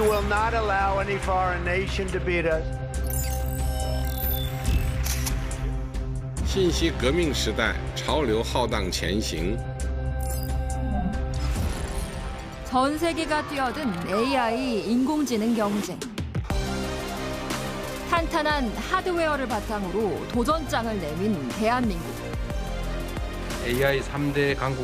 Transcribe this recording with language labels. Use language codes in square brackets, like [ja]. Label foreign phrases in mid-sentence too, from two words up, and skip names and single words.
[en] not allow any foreign nation to beat us. [zh] 信息革命时代，潮流浩荡前行。 [ko] 전 세계가 뛰어든 AI 인공지능 경쟁. 탄탄한 하드웨어를 바탕으로 도전장을 내민 대한민국. AI 3대 강국.